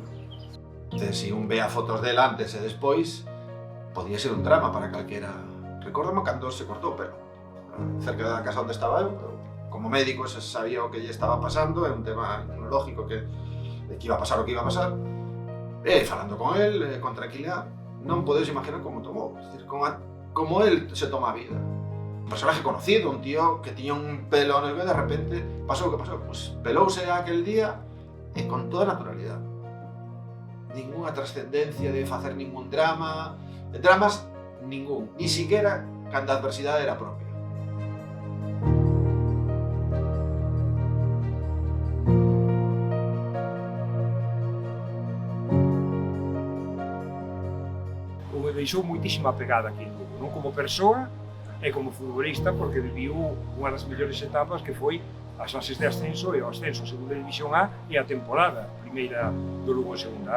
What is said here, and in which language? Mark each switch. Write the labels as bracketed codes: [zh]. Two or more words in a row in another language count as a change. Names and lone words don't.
[gl] Se un ve a fotos del antes e despois, podía ser un drama para calquera. Recórdame cando se cortou o pelo, cerca da casa onde estaba eu, como médico se sabía o que lle estaba pasando, é un tema inmunológico de que iba a pasar o que iba a pasar, e falando con él, con tranquilidad, non podes imaginar como tomou, [es] es decir, [gl] como él se toma a vida. [es] Un personaje conocido, [gl] un tío que tiña un pelo no, de repente pasou o que pasou, pues pelouse aquel día e con toda naturalidade. [es] Ninguna trascendencia [gl] de facer ningún drama, dramas ningún, [es] ni siquiera [gl] cando a adversidade era propia. O me deixou moitísima pegada aquí en Lugo, non como persoa e como futbolista, porque viviu unha das mellores etapas que foi as fases de ascenso e o ascenso a segunda división A e a temporada primeira do Lugo en segunda A.